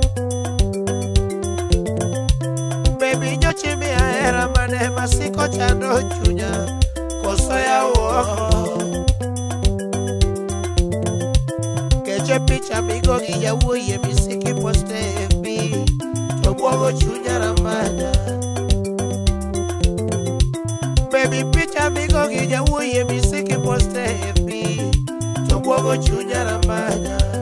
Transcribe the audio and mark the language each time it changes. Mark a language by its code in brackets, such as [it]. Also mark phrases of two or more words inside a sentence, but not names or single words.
[luo] Baby nyochi miera mane masiko chando chunya, koso [sw] ya uongo. [luo] Keche picha migo gi yawuoyi misiki poste FB, to buogo chunya ramanya. Baby picha migo gi yawuoyi misiki poste FB, to buogo chunya ramanya.